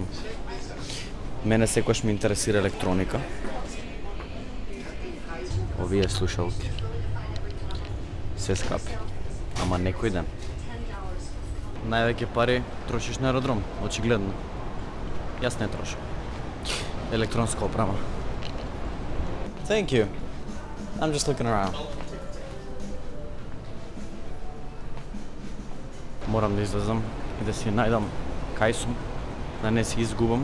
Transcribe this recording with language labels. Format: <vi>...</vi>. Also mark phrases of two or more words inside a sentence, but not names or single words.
<mk>Мене секогаш ме интересира електроника. Овие слушалки. Се скапи, ама некој ден. Највеќе пари трошиш на аеродром, очигледно. Јас не трошам. Електронска опрема.</mk> <en>Thank you. I'm just looking around.</en> <mk>Морам да излезам и да си најдам кај сум, да не си изгубам.</mk>